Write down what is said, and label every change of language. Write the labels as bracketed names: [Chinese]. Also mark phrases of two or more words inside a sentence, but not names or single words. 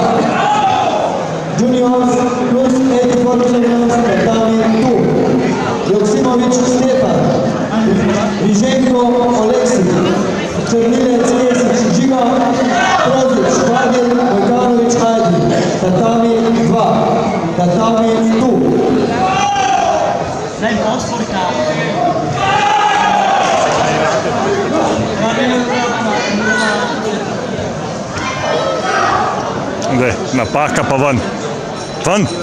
[English] Juniors plus 84 kg, tatami 2. [Slovenian] Joksimović Stefan, Viženko Oleksij, Černilec Kesić Žiga, Prozić Vagel Vojkanović Hajdi, tatami 2. Tatami 2. [Italian] Dai, posso portare. [Slovenian] Zdaj, napaka pa ven. Ven.